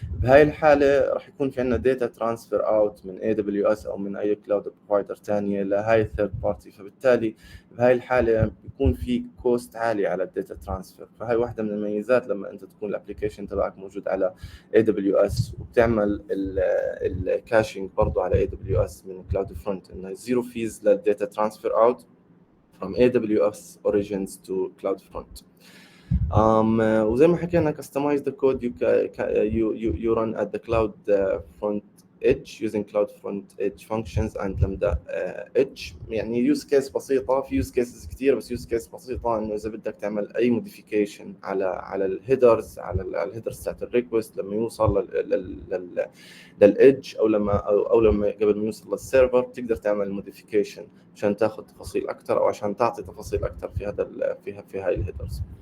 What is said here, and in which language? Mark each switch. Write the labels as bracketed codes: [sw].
[ar] بهاي الحاله راح يكون في عندنا داتا ترانسفير اوت من AWS او من اي كلاود بروفايدر ثانيه لهاي الثيرد بارتي، فبالتالي بهاي الحاله بيكون في كوست عالي على الداتا ترانسفير. فهاي واحده من الميزات لما انت تكون الابلكيشن تبعك موجود على AWS وبتعمل الكاشنج برضه على AWS من كلاود فرونت، انه زيرو فيز للداتا ترانسفير اوت [en] from AWS origins to CloudFront. [ar] وزي ما حكينا [en] customize the code you run at the CloudFront Edge using CloudFront Edge functions and Lambda Edge. [ar] يعني يوز كيس بسيطة، في يوز كيسز كتير بس يوز كيس بسيطة إنه إذا بدك تعمل أي موديفيكيشن على الهيدرز، على الهيدرز تاعت الريكوست لما يوصل للإدج أو لما قبل ما يوصل للسيرفر تقدر تعمل موديفيكيشن عشان تاخذ تفاصيل أكتر أو عشان تعطي تفاصيل أكتر في هاي الهيدرز.